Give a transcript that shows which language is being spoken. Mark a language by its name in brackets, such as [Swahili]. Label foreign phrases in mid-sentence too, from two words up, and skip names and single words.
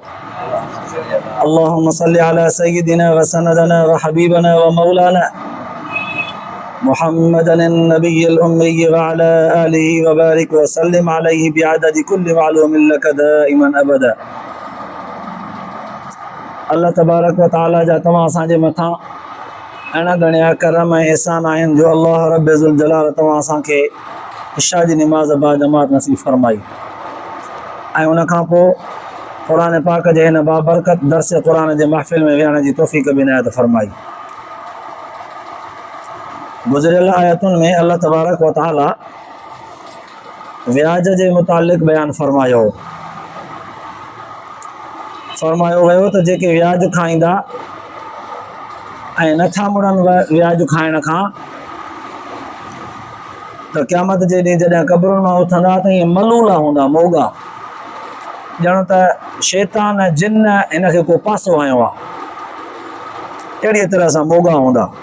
[Arabic] اللهم صل على سيدنا وسندنا وحبيبنا ومولانا محمد النبي الأمي وعلى آله وبارك وسلم عليه بعدد كل معلوم لك دائما أبدا. اللہ تبارک و تعالی [Sindhi] جا تمام اساں جے مٿاں انا گھڻا کرم ऐं एहसान आहिनि जो [Arabic] الله رب ذو الجلال [Sindhi] तव्हां असांखे इशा जी निमाज़ बा जमात नसीब फरमाई ऐं उन खां पोइ क़ुरान पाक जे हिन बाबरकत दर्स क़ुरान जे महफ़िल में विहण जी तौफ़ीक़ बि इनायत फरमाई। गुज़िरियल आयतुनि में [Arabic] الله تبارك وتعالى [Sindhi] व्याज जे मुतालिक़ बयानु फरमायो वियो त जेके व्याज खाईंदा ऐं नथा मुड़नि व्याज खाइण खां त क़यामत जे ॾींहुं जॾहिं क़ब्रुनि मां उथंदा त ईअं मलूला हूंदा, मोगा, ॼण त शैतान जिन हिनखे को पासो आयो आहे, अहिड़ीअ तरह सां मोगा हूंदा।